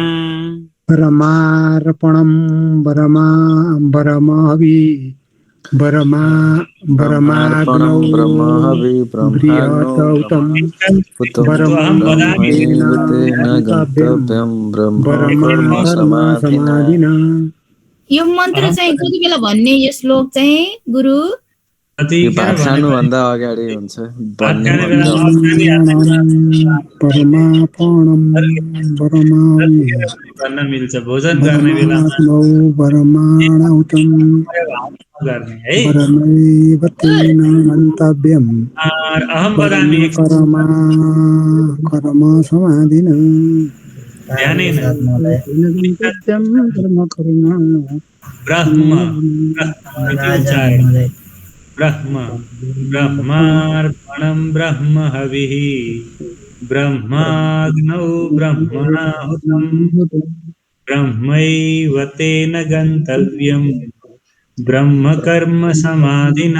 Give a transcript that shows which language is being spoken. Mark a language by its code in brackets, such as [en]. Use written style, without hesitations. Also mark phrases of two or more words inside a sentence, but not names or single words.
[sa] ब्रह्मार्पणं ब्रह्महवि ब्रह्माग्नौ ब्रह्मणाहुतं ब्रह्मैव तेन गन्तव्यं ब्रह्मकर्म समाधिना। [ne] यो मन्त्र चाहिँ कति बेला भन्ने, यो श्लोक चाहिँ गुरु? भात खानुभन्दा अगाडि हुन्छ। भन्न मिल्छ, भोजन गर्ने बेलामा [sa] अहम वदामि कर्म समाधिना। ब्रह्म ब्रह्मार्पणं ब्रह्म हविः ब्रह्माग्नौ ब्रह्मणाहुतं ब्रह्मैव तेन गन्तव्यं ब्रह्मकर्म समाधिना।